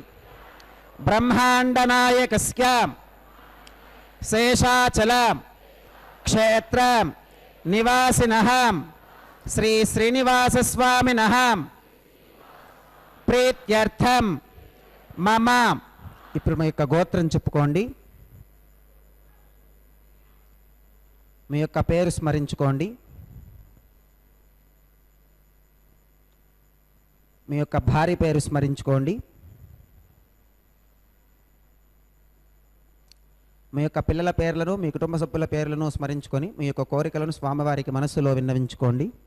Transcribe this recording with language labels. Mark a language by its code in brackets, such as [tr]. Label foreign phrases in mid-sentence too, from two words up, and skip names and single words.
[sa] ब्रह्मांडनायकस्याम शेषाचल क्षेत्र निवासिनः श्री श्रीनिवास स्वामिनः प्रीत्यर्थम मम [te] ఇప్పుడు మీ యొక్క గోత్రం చెప్పుకోండి మీ యొక్క పేరు స్మరించుకోండి మీ యొక్క భార్య పేరు స్మరించుకోండి మీ యొక్క పిల్లల పేర్లను మీ కుటుంబ సభ్యుల పేర్లను స్మరించుకొని మీ యొక్క కోరికలను స్వామివారికి మనస్సులో విన్నవించుకోండి